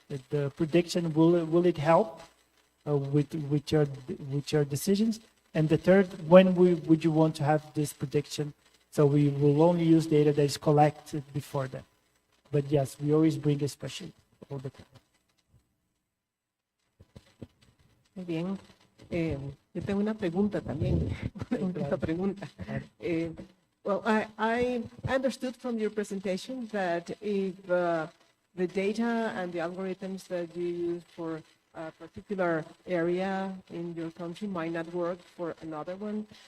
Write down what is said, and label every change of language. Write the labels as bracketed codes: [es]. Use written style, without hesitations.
[en] The prediction, will it help with your decisions? And the third, when would you want to have this prediction? So we will only use data that is collected before that. But yes, we always bring a specialist all the time. [es] Muy bien. Yo tengo una pregunta también. Una pregunta. [en] Well, I understood from your presentation that if the data and the algorithms that you use for a particular area in your country might not work for another one.